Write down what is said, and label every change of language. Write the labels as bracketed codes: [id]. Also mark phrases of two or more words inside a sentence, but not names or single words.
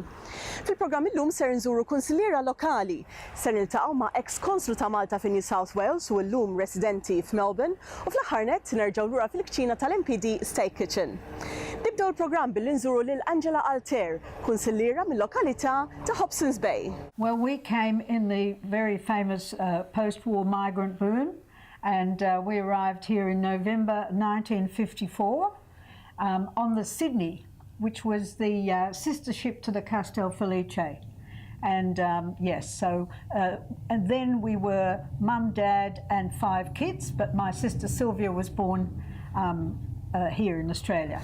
[mt] Fil-programm illum ser nżuru kunsilliera lokali, ser niltaqgħu ma' ex-Konslu ta' Malta fi New South Wales u llum residenti f'Melbourne u fl-aħħar nett nerġgħu lura fil-kċina tal-MPD Steak Kitchen. Nibdew il-programm billi nżuru lil Angela Altair, kunsilliera mill-lokalità ta' Hobson's Bay. [en] Well, we came in the very famous post-war migrant boom. And we arrived here in November 1954 on the Sydney, which was the sister ship to the Castel Felice. And yes, so, and then we were mum, dad, and 5 kids, but my sister Sylvia was born here in Australia.